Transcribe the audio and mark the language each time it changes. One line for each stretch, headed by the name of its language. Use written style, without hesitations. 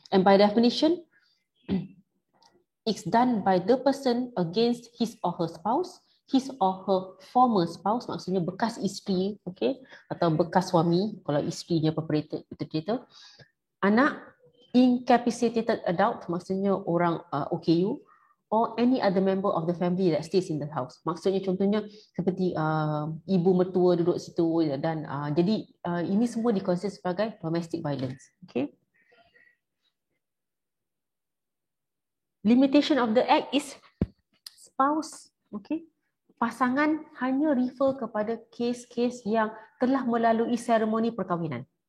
English: And by definition, it's done by the person against his or her spouse, his or her former spouse,
Malay: maksudnya bekas isteri,
English: okay,
Malay: atau bekas suami kalau isterinya
English: perpetrator, anak, incapacitated adult,
Malay: maksudnya orang OKU,
English: or any other member of the family that stays in the house.
Malay: Maksudnya contohnya seperti ibu mertua duduk situ dan jadi ini semua dikonsider sebagai domestic violence.
English: Okay. Limitation of the act is spouse, okay.
Malay: Pasangan hanya refer kepada kes-kes yang telah melalui seremoni perkahwinan.